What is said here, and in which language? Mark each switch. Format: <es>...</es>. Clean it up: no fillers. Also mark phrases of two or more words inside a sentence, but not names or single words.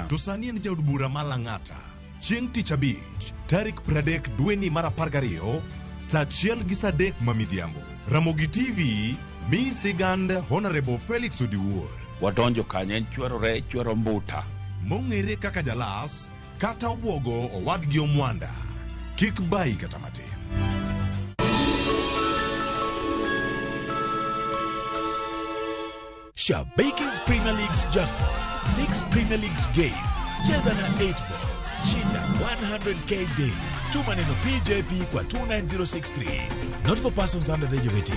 <luo>to sani en jaod bura malang'ata. Chieng' tich abich tarik 30 dweni mar 12 saa 1:03 mamidhiambo. Ramogi TV mi sigand Honorable Felix Odiwuor. Wadonjo kanyo en chwero mbuta mong'ere kaka jalas kata obwogo owadgi omwanda. Kik bai kata matin.</luo> <en>Shabake's Premier League's jackpot, 6 Premier League's games,</en> <sw>cheza na</sw> <en>8 ball, shinda 100k daily.</en> <sw>Tuma neno PJP kwa 29063.</sw> <en>Not for persons under the age of 18.</en>